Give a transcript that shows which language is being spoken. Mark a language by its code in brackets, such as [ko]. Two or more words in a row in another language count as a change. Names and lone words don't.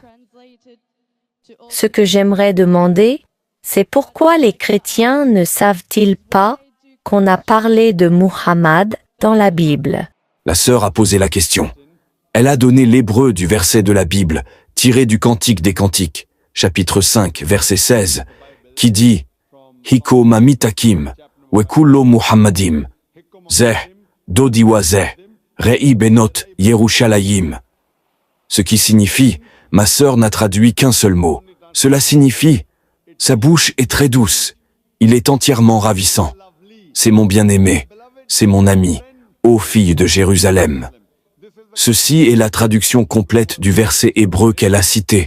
[fr] Ce que j'aimerais demander, c'est pourquoi les chrétiens ne savent-ils pas qu'on a parlé de Muhammad dans la Bible? La sœur a posé la question. Elle a donné l'hébreu du verset de la Bible, tiré du Cantique des Cantiques, chapitre 5, verset 16, qui dit « [he] חכו ממתקים, וכולו מחמדים זה דודי וזה רעי בנות ירושלים ». [fr] Ce qui signifie « Ma sœur n'a traduit qu'un seul mot ». Cela signifie « Sa bouche est très douce, il est entièrement ravissant. C'est mon bien-aimé, c'est mon ami, ô fille de Jérusalem ». Ceci est la traduction complète du verset hébreu qu'elle a cité.